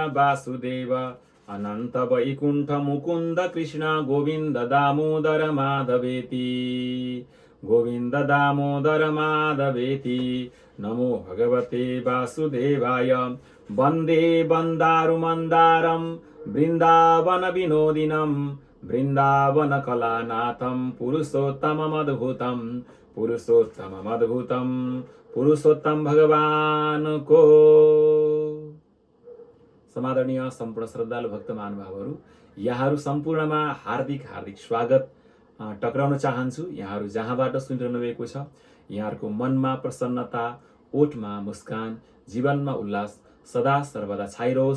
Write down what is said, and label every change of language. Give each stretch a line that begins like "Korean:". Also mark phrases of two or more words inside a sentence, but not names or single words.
Sanskrit: वासुदेव अनंत वैकुंठ मुकुंद कृष्ण गोविंद दामोदर माधवेति गोविंद दामोदर माधवेति नमो भगवते वासुदेवाय वंदे वंदारुमंदारम वृंदावन विनोदिनम वृंदावन कलानाथम पुरुषोत्तम पुरुषोत्तम भगवान को।
Nepali: समादरणीय सम्पूर्ण श्रद्धालु भक्त महानुभावहरू, यहाँहरू सम्पूर्णमा हार्दिक हार्दिक स्वागत टक्राउन चाहन्छु। यहाँहरू जहाँबाट सुनिरहनु भएको छ, यहाँहरूको मनमा प्रसन्नता, ओठमा मुस्कान, जीवनमा उल्लास सदा सर्वदा छाइरहोस्।